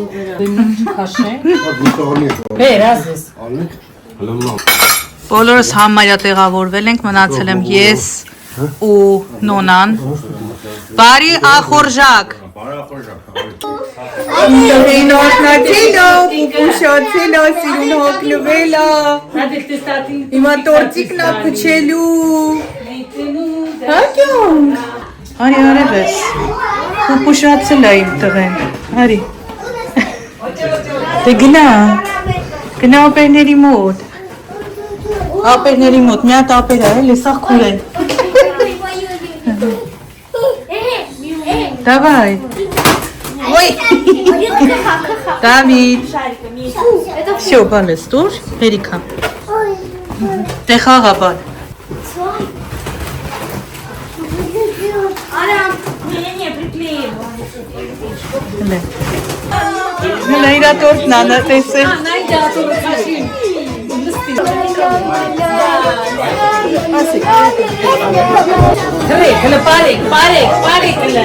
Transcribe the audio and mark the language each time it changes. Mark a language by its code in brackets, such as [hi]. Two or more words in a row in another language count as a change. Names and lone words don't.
[hy] Բոլորս համարյա տեղավորվել ենք, մնացել եմ ես ու նոնան Բարի ախորժակ Հին օրհնացելո, պուպուշացելո, սիրուն հոգնվելա։ Հիմա տորտիկն ա փչելու։ Հա կյանք։ Արի արևես, պուպուշացել ա իմ տղեն, արի։ Դե գնա ապերների մոտ։ Ապերների մոտ, մի հատ ապեր ա, էլի, սաղ քուր են։ Давай. [ru] Ой. Давид. Всё, балես, [hy] դուր, հերիքա։ Դե խաղա բալ։ Հլը իրա տորտն անա տեսել։ Հլը բարեք հլը։